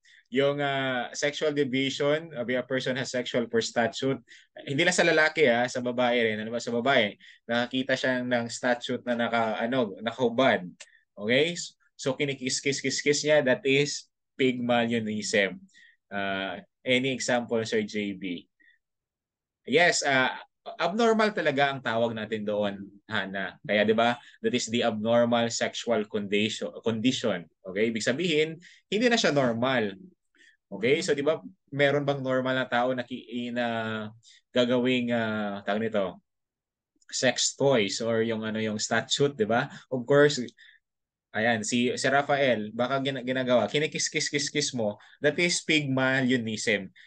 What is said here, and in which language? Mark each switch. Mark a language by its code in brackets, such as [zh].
[en] Yung sexual deviation, a person has sexual for statute. [tl] Hindi lang sa lalaki, sa babae rin. Ano ba sa babae? Nakakita siya ng statute na nakahubad. [en] Okay? So kinikis-kis-kis niya, that is Pygmalionism. [tl] Any example, Sir JB? Yes, abnormal talaga ang tawag natin doon, Hana. Kaya 'di ba? [en] That is the abnormal sexual condition. Okay? [tl] Ibig sabihin, hindi na siya normal. Okay? So 'di ba, meron bang normal na tao na gagawing tawag nito, sex toys or yung yung statute, 'di ba? Of course, ayan, si Rafael, baka ginagawa, kinikis-kis-kis-kis mo, that is Pygmalionism.